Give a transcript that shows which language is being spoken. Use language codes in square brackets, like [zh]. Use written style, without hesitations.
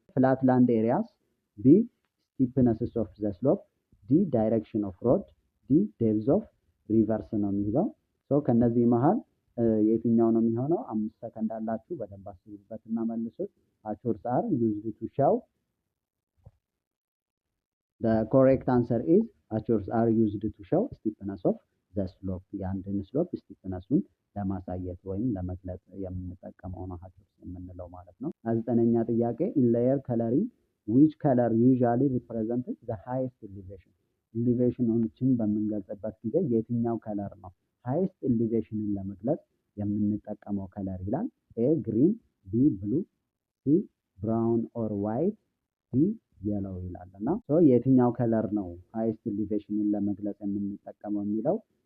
[en] ፍላት ላንድ ኤሪያስ፣ ቢ ስቲፕነስስ ኦፍ ዘ ስሎፕ፣ ዲ ዳይሬክሽን ኦፍ ሮድ፣ ዲ ዴፕዝ ኦፍ ሪቨርስ [am] ነው የሚለው። ከነዚህ መሀል የትኛው ነው የሚሆነው? 5 ሰከንድ አላችሁ። በደንብ አስቡበትና መልሱት። [en] Hachoors are used to show. The correct answer is hachoors are used to show steepness of the slope. [am] የአንድን ስሎፕ ስቲፕነሱን ለማሳየት ወይም ለመግለጽ የምንጠቀመው ነው hachoors የምንለው ማለት ነው። 9ኛ ጥያቄ [en] in layer coloring which color usually represents the highest elevation? [am] ኤሊቬሽኖችን በምንገልጽበት ጊዜ የትኛው ከለር ነው ሃይስት ኤሊቬሽንን ለመግለጽ የምንጠቀመው ከለር ይላል። ኤ ግሪን፣ ቢ ብሉ፣ ሲ ብራውን ኦር ዋይት፣ ዲ የለው ይላል እና የትኛው ከለር ነው ሃይስት ኤሊቬሽንን ለመግለጽ የምንጠቀመው የሚለው